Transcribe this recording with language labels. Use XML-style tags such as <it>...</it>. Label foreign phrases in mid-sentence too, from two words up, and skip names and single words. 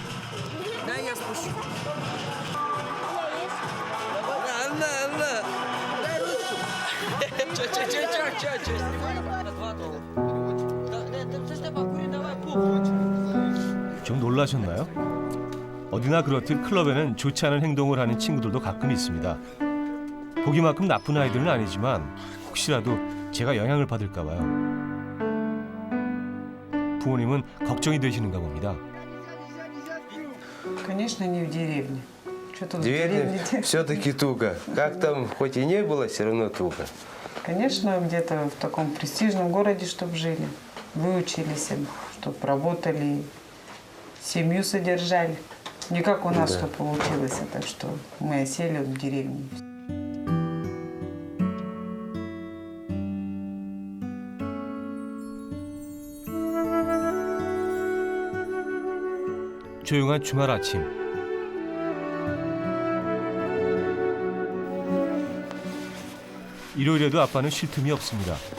<ko>좀 놀라셨나요? 어디나 그렇듯 클럽에는 좋지 않은 행동을 하는 친구들도 가끔 있습니다. 보기만큼 나쁜 아이들은 아니지만 혹시라도 제가 영향을 받을까 봐요. 부모님은 걱정이 되시는가 봅니다.</ko> <ru>Конечно, не в деревне. Что тут в Деревня деревне? все-таки туго. Как там, хоть и не было, все равно туго. Конечно, где-то в таком престижном городе, чтобы жили, выучились, чтобы работали, семью содержали. Не как у нас, что получилось, так что мы осели в деревне.</ru> <ko>조용한 주말 아침. 일요일에도 아빠는 쉴 틈이 없습니다.</ko>